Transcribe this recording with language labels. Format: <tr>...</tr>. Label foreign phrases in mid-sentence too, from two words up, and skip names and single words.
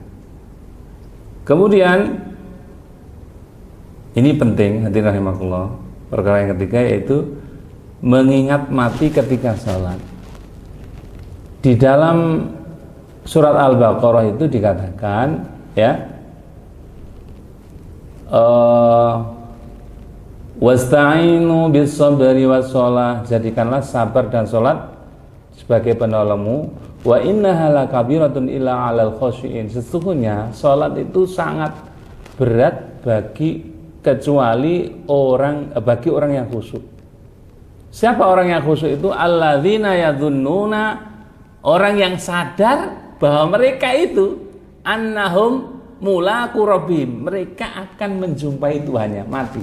<id>Kemudian ini penting, hadirin rahimakumullah, perkara yang ketiga yaitu mengingat mati ketika sholat. Di dalam surat Al-Baqarah itu dikatakan, ya,</id> <ar>واستعينوا بالصبر والصلاة,</ar> <id>jadikanlah sabar dan sholat sebagai penolongmu.</id> <ar>وإنها لكبيرة إلا على الخاشعين,</ar> <id>sesungguhnya salat itu sangat berat bagi orang yang khusyuk. Siapa orang yang khusyuk itu?</id> <ar>الذين يظنون,</ar> <id>orang yang sadar bahwa mereka itu</id> <ar>أنهم ملاقو ربهم,</ar> <id>mereka akan menjumpai Tuhannya, mati.</id>